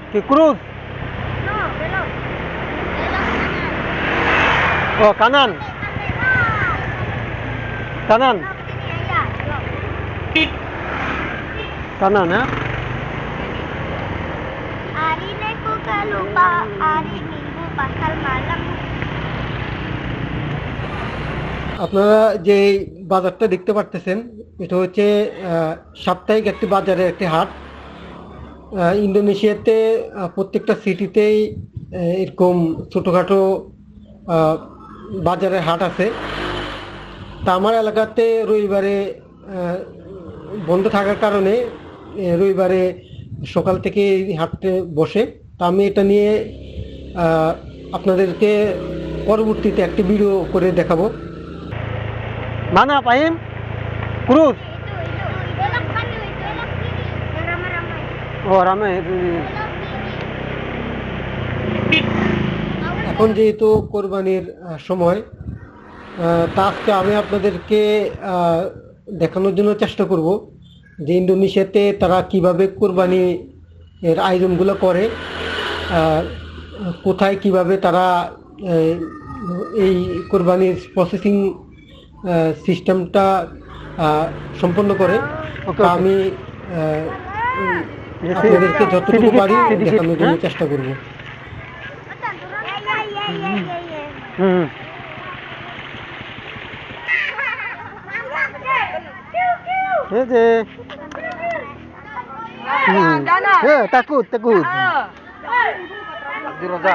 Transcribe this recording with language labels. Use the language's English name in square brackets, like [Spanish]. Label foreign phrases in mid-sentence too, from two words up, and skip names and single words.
[Bangla] কি ক্রুজ? [Indonesian] No, belok. o kanan kanan Belok sini aja. Belok. [Bangla] কানান, হ্যাঁ। [Indonesian] Hari Minggu lupa, hari Minggu pasal malam. [Bangla] আপনারা যে বাজারটা দেখতে পারতেছেন এটা হচ্ছে সাপ্তাহিক একটি বাজারের একটি হাট। ইন্দোনেশিয়াতে প্রত্যেকটা সিটিতেই এরকম ছোটোখাটো বাজারের হাট আছে। তা আমার এলাকাতে রবিবারে বন্ধ থাকার কারণে রবিবারে সকাল থেকে এই হাটে বসে। তা আমি এটা নিয়ে আপনাদেরকে পরবর্তীতে একটি ভিডিও করে দেখাবো। [Indonesian] Mana Fahim? Cruz. Itu. Belok kan itu. Belok kiri. Yang ramai-ramai. Oh ramai. Belok kiri. [Bangla] এখন যেহেতু কোরবানির সময়, তা আজকে আমি আপনাদেরকে দেখানোর জন্য চেষ্টা করব যে ইন্দোনেশিয়াতে তারা কিভাবে কোরবানি এর আয়োজনগুলো করে, কোথায় কিভাবে তারা এই কোরবানির প্রসেসিং সিস্টেমটা সম্পন্ন করে। আমি আপনাদেরকে যতটুকু পারি দেখানোর জন্য চেষ্টা করব। [Indonesian] Takut. Abdul Razak.